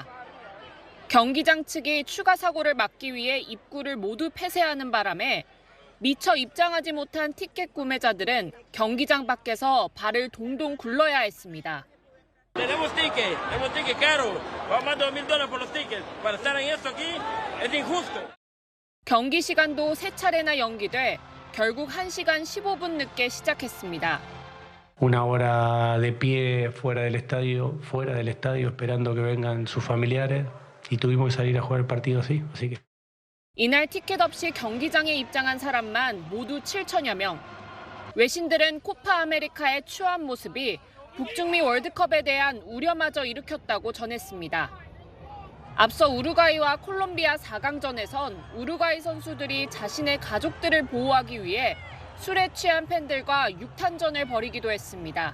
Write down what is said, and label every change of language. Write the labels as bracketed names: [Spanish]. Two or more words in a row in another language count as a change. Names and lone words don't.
[Korean] 경기장 측이 추가 사고를 막기 위해 입구를 모두 폐쇄하는 바람에 미처 입장하지 못한 티켓 구매자들은 경기장 밖에서 발을 동동 굴러야 했습니다. 경기 시간도 3차례나 연기돼 결국 1시간 15분 늦게 시작했습니다. [Spanish] Una hora de pie fuera del estadio esperando que vengan sus familiares y tuvimos que salir a jugar el partido así que. [Korean] 이날 티켓 없이 경기장에 입장한 사람만 모두 7천여 명. 외신들은 코파 아메리카의 추한 모습이 북중미 월드컵에 대한 우려마저 일으켰다고 전했습니다. 앞서 우루과이와 콜롬비아 4강전에선 우루과이 선수들이 자신의 가족들을 보호하기 위해 술에 취한 팬들과 육탄전을 벌이기도 했습니다.